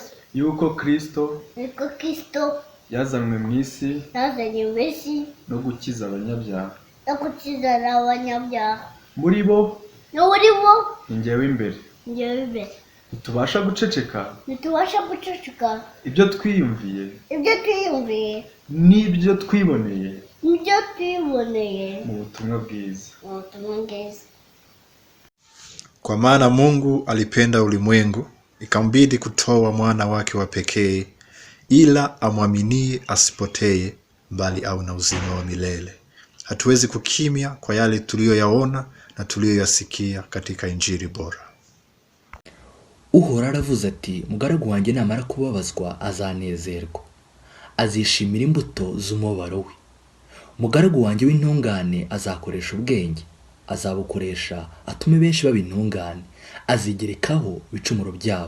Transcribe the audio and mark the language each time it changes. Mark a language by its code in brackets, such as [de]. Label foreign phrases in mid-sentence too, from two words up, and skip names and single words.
[rw] yuko Kristo yazanywe mu isi no gukiza abanyabyaha, muri bo ni njyewe imbere. Ntitubasha guceceka ibyo twiyumviye n'ibyo twiboneye mu butumwa bwiza. [sw] Kwa maana Mungu alipenda ulimwengu ikambidi kutoa mwana wake wa pekee ila amwaminie asipotee bali awe na uzima wa milele. Hatuwezi kukimya kwa yale tuliyoyaona na tuliyoyasikia katika injili bora. [rw] Uhora aravuze ati, mugaragu wanjye namara kubabazwa azanezerwa, azishimira imbuto z'umubabaro we. Mugaragu wanjye w'intungane azakoresha ubwenge, azabukoresha atume benshi baba intungane, azigerekaho ibicumuro byabo.